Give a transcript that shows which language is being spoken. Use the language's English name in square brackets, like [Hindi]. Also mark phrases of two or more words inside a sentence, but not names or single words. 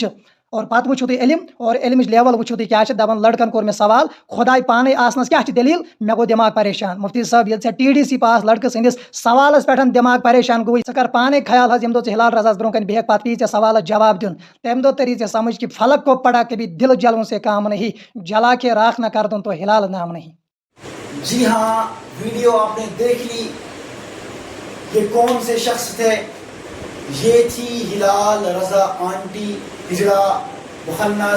[Kashmiri] اور پتہٕ وٕچھِو تُہۍ علم, اور علمٕچ لیول وٕچھِو تُہۍ کیٛاہ چھِ دپان لڑکن کوٚر مےٚ سوال خداے پانے آسنس کیٛاہ چھِ دلیل, مےٚ گوٚو دٮ۪ماغ پریشان. مفتی صٲب ییٚلہِ ژےٚ ٹی ڈی سی پاس لڑکہٕ سٕنٛدِس سوالس پٮ۪ٹھ دٮ۪ماغ پریشان گوٚوُے, ژٕ کر پانے خیال حظ ییٚمہِ دۄہ ژٕ ہلال رضاس برونٛہہ کَنہِ بیہکھ پتہٕ پیٚیہِ ژےٚ سوالس جواب دیُن. تمہِ دۄہ تری ژےٚ سمجھ کہ [Urdu] فلک کو پڑا کبھی دل جلوں سے کام نہیں, جلا کے راکھ نہ کر دوں تو ہلال نام نہیں. جی ہاں, ویڈیو آپ نے دیکھ لی. یہ کون سے شخص تھے؟ یہ تھی ہلال رضا آنٹی ہجڑا مخنث.